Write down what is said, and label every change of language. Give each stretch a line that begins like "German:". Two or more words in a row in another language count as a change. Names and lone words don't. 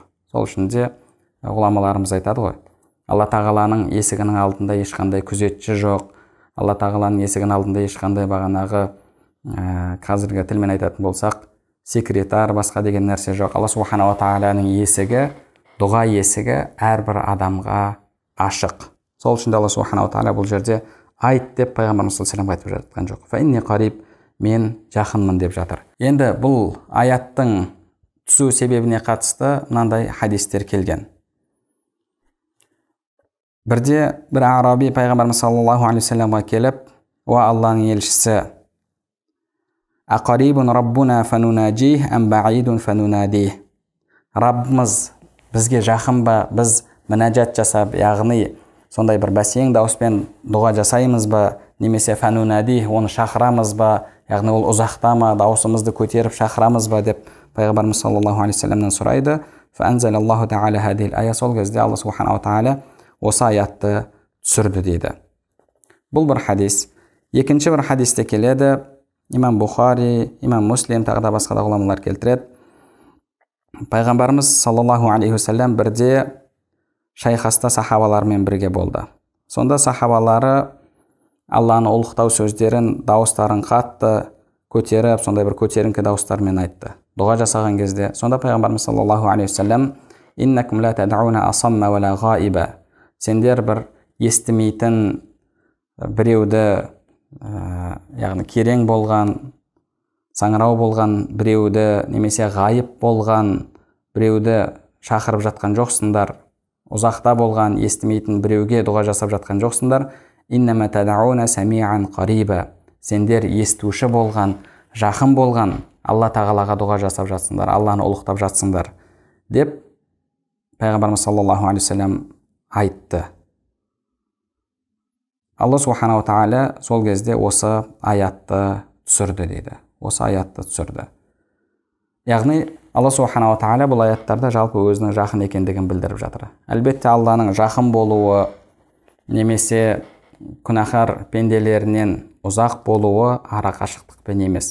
Kazakh: Сол үшін де ғұламаларымыз айтады ғой, Алла тағаланың есігінің алдында ешқандай күзетші жоқ, Алла тағаланың есігінің алдында ешқандай бағанағы қазіргі тілмен айтатын болсақ секретар, басқа деген нәрсе жоқ. Алла субханала тағаланың есігі, дұға есігі әрбір адамға ашық. Сол үшін де Алла субханала тағала бұл жерде айт деп пайғамбарымыз
Arabic: صلى الله عليه وسلم
Kazakh: айтып жатқан жоқ.
Arabic: فإني قريب,
Kazakh: мен жақынмын деп жатыр. Енді бұл аяттың түсу себебіне қатысты мынандай хадистер келген. Бірде бір араби пайғамбарымыз
Arabic: صلى الله عليه وسلم
Kazakh: келіп, уа Алланың елшісі,
Arabic: أقريب ربنا فنناجيه أم بعيد فنناديه.
Kazakh: Раббымыз бізге жақын ба, біз мінәжат жасап, яғни сондай бір бәсең дауыспен дұға жасаймыз ба, немесе фанунадих, оны шақырамыз ба, яғни ол ұзақта ма, дауысымызды көтеріп шақырамыз ба деп пайғамбарымыз
Arabic: صلى الله عليه وسلم
Kazakh: сұрайды.
Arabic: فأنزل الله تعالى هذه الآية,
Kazakh: сол кезде Алла субханала тағала осы аятты түсірді дейді. Бұл бір хадис. Екінші бір хадисте келеді, имам Бухари, имам Муслим, тағы да басқа да ғұламалар келтіреді. Пайғамбарымыз
Arabic: صلى الله عليه وسلم
Kazakh: бірде шайқаста сахабалармен бірге болды. Сонда сахабалары Алланы ұлықтау сөздерін, дауыстарын қатты көтеріп, сондай бір көтеріңкі дауыстармен айтты. Дұға жасаған кезде, сонда пайғамбарымыз
Arabic: صلى الله عليه وسلم, إنكم لا تدعون أصم ولا غائبا.
Kazakh: Сендер бір естімейтін біреуді, яғни керең болған, саңырау болған біреуді, немесе ғайып болған біреуді шақырып жатқан жоқсыңдар. Ұзақта болған, естімейтін біреуге дұға жасап жатқан жоқсыңдар.
Arabic: إنما تدعون سميعا قريبا.
Kazakh: Сендер естуші болған, жақын болған Алла тағалаға дұға жасап жатсыңдар, Алланы ұлықтап жатсыңдар деп пайғамбарымыз
Arabic: صلى الله عليه وسلم
Kazakh: айтты. Алла субханала тағала сол кезде осы аятты түсірді дейді. Осы аятты түсірді. Яғни Алла субханала тағала бұл аяттарда жалпы өзінің жақын екендігін білдіріп жатыр. Әлбетте Алланың жақын болуы немесе күнәһар пенделерінен ұзақ болуы ара қашықтықпен емес.